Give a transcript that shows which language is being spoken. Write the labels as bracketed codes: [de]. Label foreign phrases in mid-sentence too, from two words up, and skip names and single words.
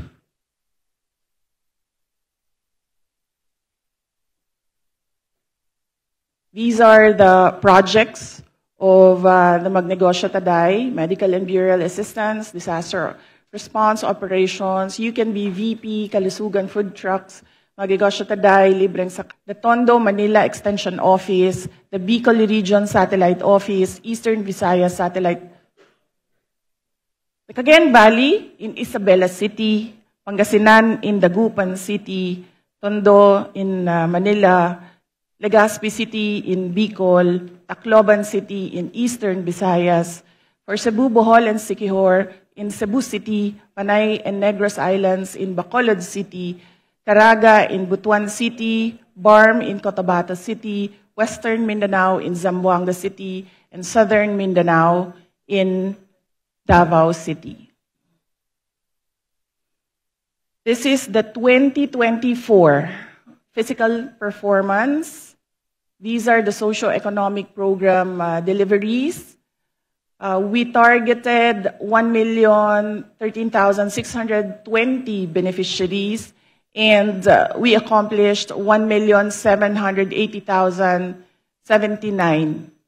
[en] These are the projects of the Magnegosyo Taday, medical and burial assistance, disaster response operations, You Can Be VP, Kalusugan food trucks, Magnegosyo Taday, Libreng Sakay, the Tondo Manila Extension Office, the Bicol Region Satellite Office, Eastern Visayas Satellite, the Cagayan Valley in Isabela City, Pangasinan in Dagupan City, Tondo in Manila, Legazpi City in Bicol, Tacloban City in Eastern Visayas, for Cebu, Bohol, and Siquijor in Cebu City, Panay and Negros Islands in Bacolod City, Caraga in Butuan City, Barm in Cotabato City, Western Mindanao in Zamboanga City, and Southern Mindanao in Davao City. This is the 2024 physical performance. These are the socio-economic program deliveries. We targeted 1,013,620 beneficiaries, and we accomplished 1,780,079.